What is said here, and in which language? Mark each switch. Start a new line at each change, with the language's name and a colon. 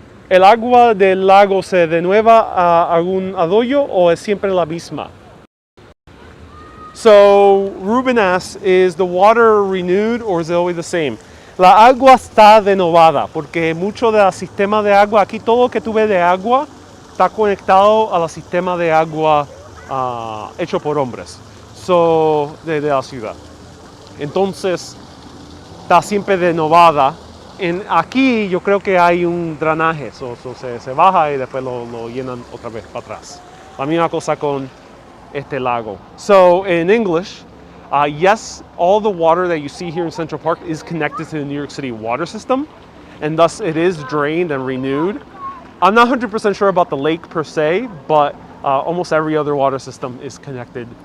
Spanish: ¿El agua del lago se renueva a algún arroyo o es siempre la misma?
English: So, Ruben asks, is the water renewed or is it always the same?
Spanish: La agua está renovada porque mucho del sistema de agua, aquí todo lo que tú ves de agua está conectado al sistema de agua hecho por hombres, de la ciudad. Entonces, está siempre renovada. Aquí yo creo que hay un drenaje, se baja y después lo llenan otra vez para atrás. La misma cosa con este lago.
English: So in English, yes, all the water that you see here in Central Park is connected to the New York City water system, and thus it is drained and renewed. I'm not 100% sure about the lake per se, but almost every other water system is connected.